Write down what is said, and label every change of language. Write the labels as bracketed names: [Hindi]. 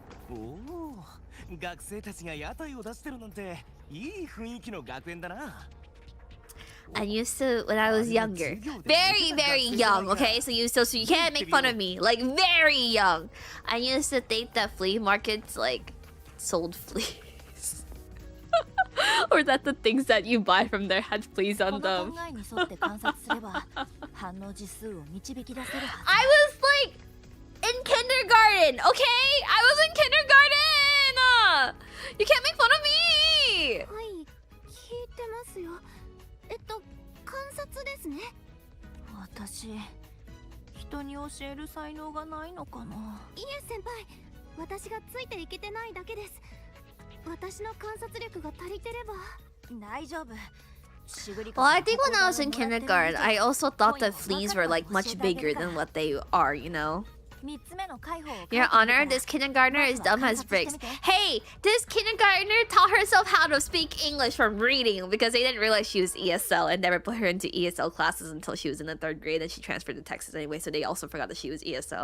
[Japanese] おお、学生たちが屋台を出してるなんていい雰囲気の学園だな。 [English] I used to when I was younger. Very, very young, okay? So you can't make fun of me. Like very young. I used to think that flea markets like sold fleas. Or that the things that you buy from there had fleas on them. I was like in kindergarten, okay? I was in kindergarten! You can't make fun of me! [Japanese] はい、聞いてますよ。観察ですね。私、人に教える才能がないのかな。いえ先輩、私がついていけてないだけです。私の観察力が足りてれば。大丈夫。 [English] Well, I think when I was in kindergarten, I also thought that fleas were like much bigger than what they are, you know? Your Honor, this kindergartner is dumb as bricks. Hey, this kindergartner taught herself how to speak English from reading because they didn't realize she was ESL and never put her into ESL classes until she was in the 3rd grade and she transferred to Texas anyway, so they also forgot that she was ESL.